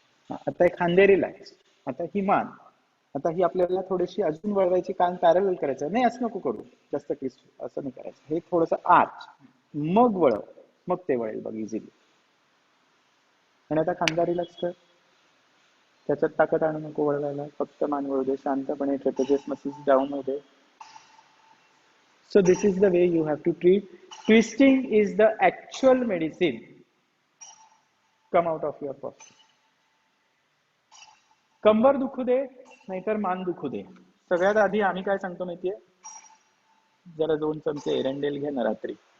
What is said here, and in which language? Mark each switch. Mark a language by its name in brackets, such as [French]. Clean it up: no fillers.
[Marathi] आता हे खांदे रिलॅक्स. आता ही मान, आता ही आपल्याला थोडीशी अजून वळवायची, कान पॅरलल करायचं नाही, असं नको करू जास्त ट्विस्ट, असं नाही करायचं. हे थोडंसं आर्च, मग वळव, मग ते वळेल बघ इझिली. आणि आता खांदा रिलॅक्स कर. त्याच्यात ताकद आणू नको वळवायला, फक्त मान वळू दे शांतपणे. ट्रेपेजियस मसल्स डाऊन होऊ दे. [English] So this is the way you have to treat. Twisting is the actual medicine. Come out of your posture. [Marathi] कंबर दुखू दे नाहीतर मान दुखू दे, सगळ्यात आधी आम्ही काय सांगतो माहितीये, जरा 2 चमचे एरंडेल घे ना रात्री.